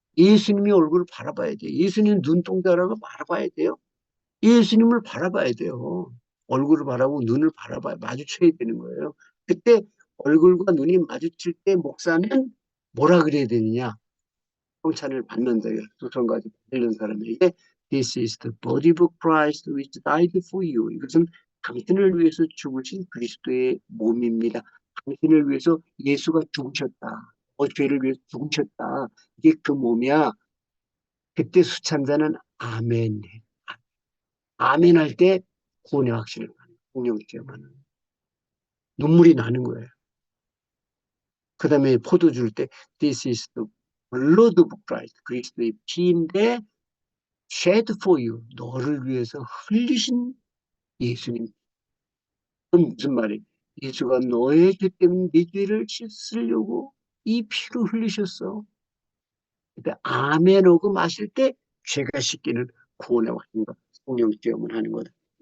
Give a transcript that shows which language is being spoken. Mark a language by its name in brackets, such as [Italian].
[Korean] 예수님의 얼굴을 바라봐야 돼요. 예수님 눈동자라고 바라봐야 돼요. 예수님을 바라봐야 돼요. 얼굴을 바라보고 눈을 바라봐야 마주쳐야 되는 거예요. 그때 얼굴과 눈이 마주칠 때 목사는 뭐라 그래야 되느냐? 성찬을 받는다. 두 손 가지고 들는 사람에게 [English] This is the body of Christ which died for you. [Korean] 이것은 당신을 위해서 죽으신 그리스도의 몸입니다. 당신을 위해서 예수가 죽으셨다. 죄를 위해서 죽으셨다. 이게 그 몸이야. 그때 수찬자는 아멘. 아멘 할 때 구원의 확신을 받는 성령 체험하는 눈물이 나는 거예요. 그 다음에 포도 줄 때 [English] This is the blood of Christ. [Korean] 그리스도의 피인데 [English] shed for you. [Korean] 너를 위해서 흘리신 예수님. 그건 무슨 말이에요? 예수가 너의 죄 때문에 네 죄를 씻으려고 이 피로 흘리셨어. 근데 아멘 오고 마실 때 죄가 씻기는 구원의 확신과 성령 체험을 하는 거다.